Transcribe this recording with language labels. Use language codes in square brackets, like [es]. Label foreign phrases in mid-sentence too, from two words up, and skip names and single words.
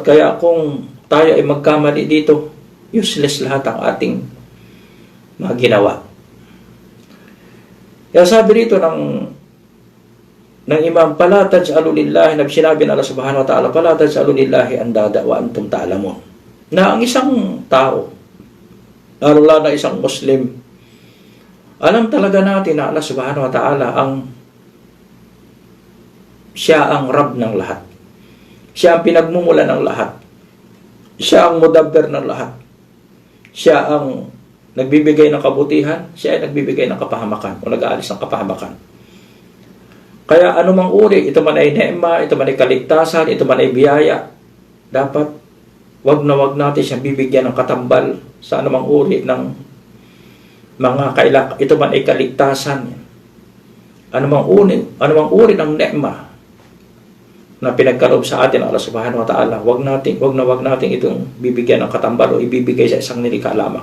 [tl] Kaya kung tayo ay magkamali dito, useless lahat ang ating mga ginawa. Kaya sabi rito ng Imam, [ar] فلا تجعلوا لله, [tl] na sinabi ng Allah [ar] سبحانه وتعالى, فلا تجعلوا لله أندادا وأنتم تعلمون. [tl] Na ang isang tao, lalo na isang Muslim, alam talaga natin na Allah [ar] سبحانه وتعالى [tl] siya ang Rabb ng lahat. Siya ang pinagmumula ng lahat. Siya ang mudabbir ng lahat. Siya ang nagbibigay ng kabutihan. Siya ay nagbibigay ng kapahamakan o nag-aalis ng kapahamakan. Kaya anumang uri, ito man ay neema, ito man ay kaligtasan, ito man ay biyaya, dapat wag na wag natin siyang bibigyan ng katambal sa anumang uri ng mga ito man ay kaligtasan, anumang uri ng neema, na pinagkaloob sa atin ng Allah [ar] سبحانه وتعالى, [tl] wag natin itong bibigyan ng katambal o ibibigay sa isang nilikha lamang.